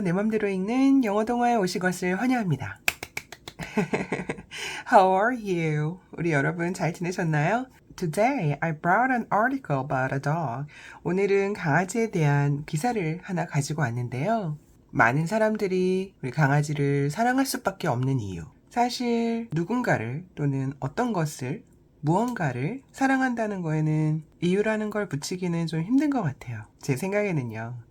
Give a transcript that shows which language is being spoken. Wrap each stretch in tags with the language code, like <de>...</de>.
<ko>내 맘대로 읽는 영어 동화에 오신 것을 환영합니다.</ko> <en>How are you?</en> <ko>우리 여러분 잘 지내셨나요?</ko> <en>Today I brought an article about a dog.</en> <ko>오늘은 강아지에 대한 기사를 하나 가지고 왔는데요. 많은 사람들이 우리 강아지를 사랑할 수밖에 없는 이유. 사실 누군가를 또는 어떤 것을 무언가를 사랑한다는 거에는 이유라는 걸 붙이기는 좀 힘든 것 같아요. 제 생각에는요.</ko>